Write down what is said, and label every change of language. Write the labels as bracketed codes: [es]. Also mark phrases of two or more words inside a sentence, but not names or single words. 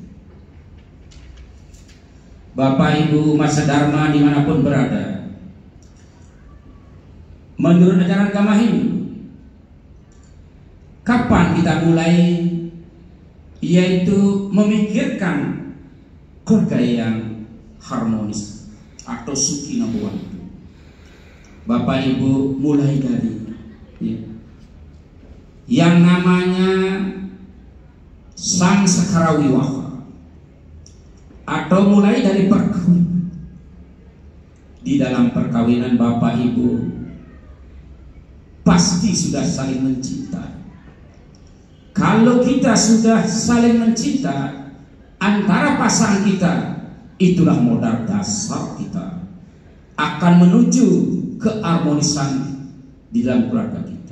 [id] Bapak Ibu umat sedharma dimanapun berada, menurut ajaran agama Hindu, kapan kita mulai, yaitu memikirkan keluarga yang harmonis atau sukina buat. Bapak Ibu mulai dari yang namanya sang sakara wiwaha, atau mulai dari perkawinan. Di dalam perkawinan Bapak Ibu pasti sudah saling mencinta. Kalau kita sudah saling mencinta antara pasangan kita, itulah modal dasar kita akan menuju keharmonisan di dalam keluarga kita.